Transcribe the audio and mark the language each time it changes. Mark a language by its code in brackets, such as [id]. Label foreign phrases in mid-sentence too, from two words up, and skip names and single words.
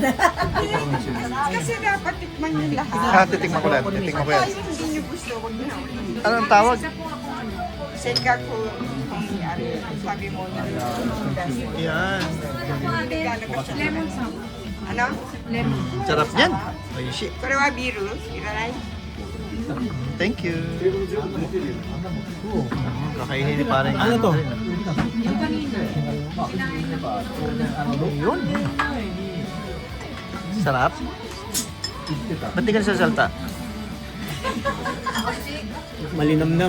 [tl] Kasi dapat tikman yung lahat. Titikman ko lang. Titikman ko yan. Kaya hindi nyo gusto ko na. Anong tawag? Sengaku. Sabi mo na. Yan. [en] Lemon sauce. [tl] Ano? Lemon. Sarap yan. Oishi. [ja] これはビールいらない [en] Thank you. [tl] Kakainin ni parang Ano to? Yung kanina. Yun. Sarap. Ba't di ka nasasalta? Malinamnam.